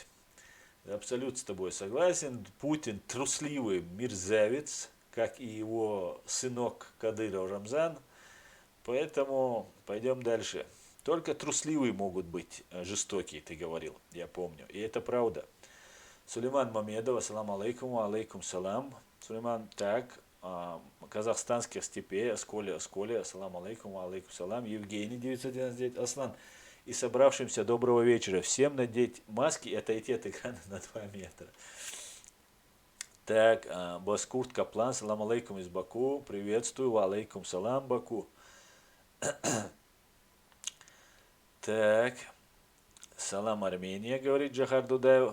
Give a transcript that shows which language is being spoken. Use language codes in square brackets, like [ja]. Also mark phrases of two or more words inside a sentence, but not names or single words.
[ru] Абсолютно с тобой согласен. Путин трусливый мерзавец, как и его сынок Кадыров Рамзан. Поэтому пойдем дальше. Только трусливые могут быть жестокие, ты говорил, я помню. И это правда. [ar] Сулейман Мамедов, السلام عليكم، عليكم السلام. [ru] Сулейман, так, казахстанских степей, [ar] Асколи, السلام عليكم، عليكم السلام. [ru] Евгений, 999, Аслан. И собравшимся доброго вечера. Всем надеть маски и отойти от экрана на 2 метра. Так, Баскурт Каплан, [ar] سلام عليكم [ru] из Баку. Приветствую, [ar] عليكم السلام, [ru] Баку. Так, салам Армения, говорит Джахар Дудаев.